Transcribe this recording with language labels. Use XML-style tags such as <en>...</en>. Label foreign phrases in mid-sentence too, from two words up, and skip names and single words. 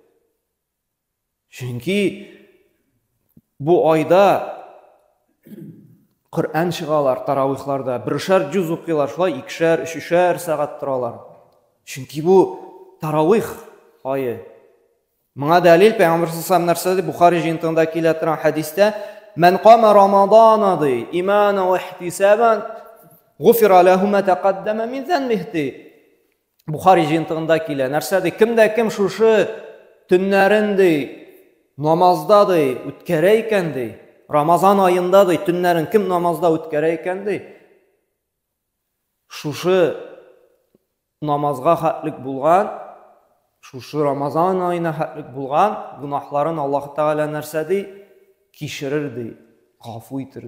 <tt>Чөнки бу айда Коръән чыгалар таравихларда, бершәр җүз укыйлар, шулай 2-шәр, 3-шәр сәгать торалар. Чөнки бу таравих айы. Моңа дәлил Пәйгамбер саллаллаху нәрсәдә Бухари җыентыгында килә торган хадистә</tt> <ar>من قام رمضان ضي إيمانا واحتسابا غفر له ما تقدم من ذنبه.</ar> <tt>Бухари җыентыгында килә. Нәрсәдә кемдә кем шушы төннәрен намазда үткәрә икән ди. Рамазан айында төннәрен кем намазда үткәрә икән ди. Шушы намазга хәтлек булган, шушы Рамазан айына хәтлек булган гунахларын Аллаһ Тәгалә нәрсәдә кичерер, гафу итер.</tt>